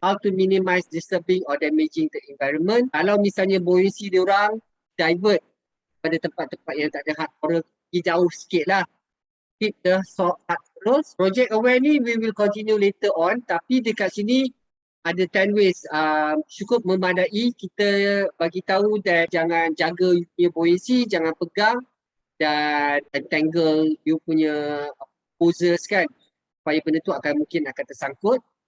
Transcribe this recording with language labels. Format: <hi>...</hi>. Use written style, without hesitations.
<en>How to minimize disturbing or damaging the environment.</en> <ms>Kalau misalnya buoyancy dia orang divert pada tempat-tempat yang tak ada hard coral, pergi jauh sikit lah.</ms> <en>Keep the soft hard corals. Project aware ni we will continue later on,</en> <ms>tapi dekat sini ada</ms> <en>10 ways.</en> <ms>Cukup memadai kita bagi tahu that jangan jaga you punya buoyancy, jangan pegang dan entangle you punya hoses kan, supaya benda tu mungkin akan tersangkut.</ms>